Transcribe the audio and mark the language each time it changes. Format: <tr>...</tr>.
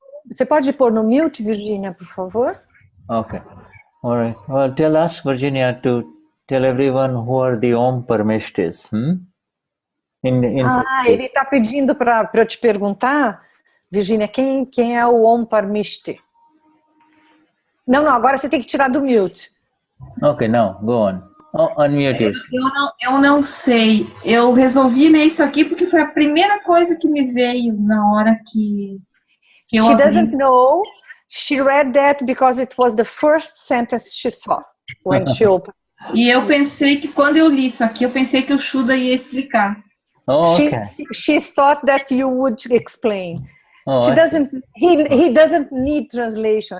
<pt>Você pode pôr no mute, Virgínia, por favor?</pt> <en>Okay. All right. Well, tell us, Virginia, to tell everyone who are the Om Parameshtis.</en> <pt>Ele está pedindo para eu te perguntar, Virgínia, quem é o Om Parameshtis? Não, agora você tem que tirar do mute.</pt> <en>Okay, now, go on. Unmute yourself.</en> <pt>Eu não sei. Eu resolvi ler isso aqui porque foi a primeira coisa que me veio na hora que eu</pt> <en>She</en> <pt>abri.</pt> <en>doesn't know. She read that because it was the first sentence she saw when she opened.</en> <pt>E eu pensei que quando eu li isso aqui, eu pensei que o Shuddha ia explicar.</pt> <en>Oh, okay. She thought that you would explain. Oh, He doesn't need translation.</en>